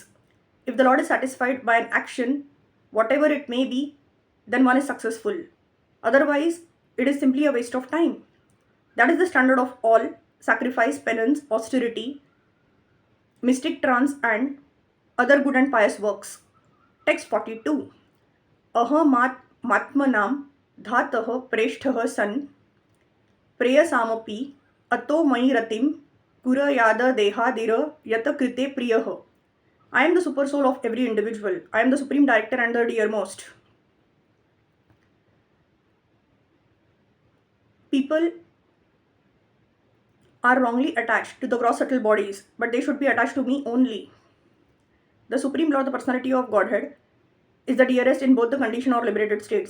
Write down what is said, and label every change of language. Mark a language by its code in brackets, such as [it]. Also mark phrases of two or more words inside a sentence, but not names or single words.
[en] If the Lord is satisfied by an action, whatever it may be, then one is successful. Otherwise, it is simply a waste of time. That is the standard of all sacrifice, penance, austerity, mystic trance, and other good and pious works. Text 42. [sa] अहमात्मात्मनां धाता प्रेष्ठः सन् प्रेयसामपि अतो मयि रतिं कुर्याद् देहादिर् यत् कृते प्रियः. [en] I am the super soul of every individual. I am the supreme director and the dearmost. People are wrongly attached to the gross subtle bodies, but they should be attached to me only. The Supreme Lord, the personality of Godhead, is the dearest in both the conditioned or liberated states.